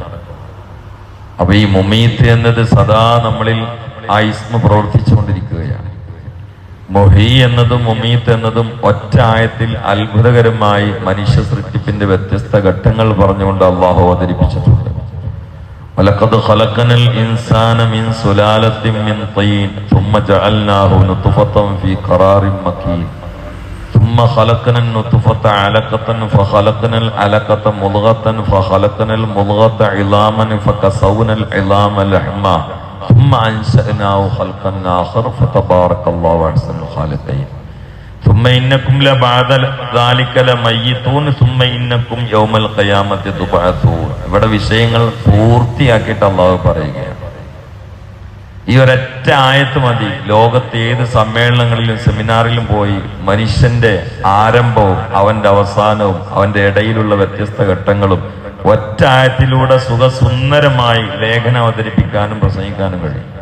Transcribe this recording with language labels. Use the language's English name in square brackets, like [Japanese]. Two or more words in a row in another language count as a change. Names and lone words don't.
[Malayalam] അപ്പൊ ഈ മുമീത്ത് എന്നത് സദാ നമ്മളിൽ ആ ഇസ്മ പ്രവർത്തിച്ചുകൊണ്ടിരിക്കുകയാണ്. മൊഹി എന്നതും മുമീത്ത് എന്നതും ഒറ്റ ആയത്തിൽ അത്ഭുതകരമായി മനുഷ്യ സൃഷ്ടിപ്പിന്റെ വ്യത്യസ്ത ഘട്ടങ്ങൾ പറഞ്ഞുകൊണ്ട് അള്ളാഹു അവതരിപ്പിച്ചിട്ടുണ്ട്. [Arabic] ولقد خلقنا الإنسان من سلالة من طين ثم جعلناه نطفة في قرار مكين ثم خلقنا النطفة علقة فخلقنا العلقة مضغة فخلقنا المضغة عظاما فكسونا العظام لحما ثم أنشأناه خلقا آخر فتبارك الله أحسن الخالقين ثم إنكم لبعد ذلك لميتون ثم إنكم يوم القيامة تبعثون. [Malayalam] ഇവിടെ വിഷയങ്ങൾ പൂർത്തിയാക്കിയിട്ട് അള്ളാഹു പറയുകയാണ്. ഈ ഒരൊറ്റ ആയത്ത് മതി ലോകത്ത് ഏത് സമ്മേളനങ്ങളിലും സെമിനാറിലും പോയി മനുഷ്യന്റെ ആരംഭവും അവന്റെ അവസാനവും അവന്റെ ഇടയിലുള്ള വ്യത്യസ്ത ഘട്ടങ്ങളും ഒറ്റ ആയത്തിലൂടെ സുഖസുന്ദരമായി ലേഖനം അവതരിപ്പിക്കാനും പ്രസംഗിക്കാനും കഴിയും.